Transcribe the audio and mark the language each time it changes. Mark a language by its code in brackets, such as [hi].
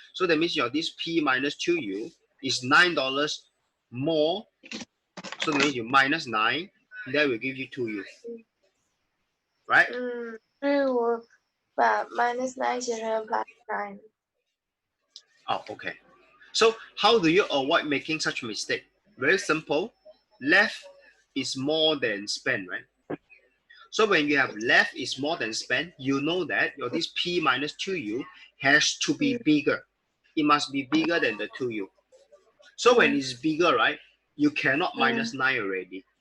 [en] So that means this P minus 2U is $9 more. So that means you minus 9, that will give you 2U. Right? [zh] 所以我把 minus 9写成 plus 9。 [en] Oh, okay. So how do you avoid making such a mistake? Very simple. Left is more than spent, right? So when you have left is more than spent, you know that this P minus 2U has to be bigger. It must be bigger than the 2U. So when it's bigger, right, you cannot minus 9 already.